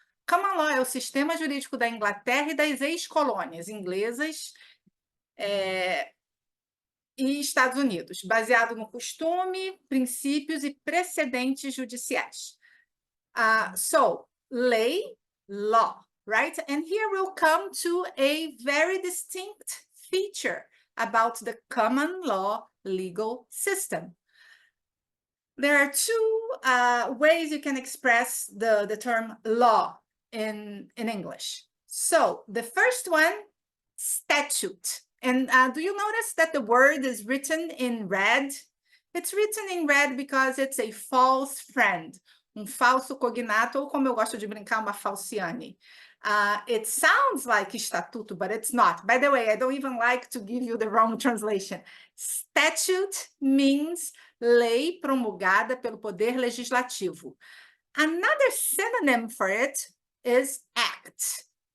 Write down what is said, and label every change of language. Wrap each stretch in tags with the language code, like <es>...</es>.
<pt>Common law é o sistema jurídico da Inglaterra e das ex-colônias inglesas e Estados Unidos, baseado no costume, princípios e precedentes judiciais.</pt> <en>So, lei, law, right? And here we'll come to a very distinct feature about the common law legal system. There are two ways you can express the term law in English. So the first one, statute. And do you notice that the word is written in red? It's written in red because it's a false friend,</en> <pt>falso cognato, ou como eu gosto de brincar, uma falciane.</pt> <en>It sounds like estatuto, but it's not. By the way, I don't even like to give you the wrong translation. Statute means</en> <pt>lei promulgada pelo Poder Legislativo.</pt> <en>Another synonym for it is act.</en>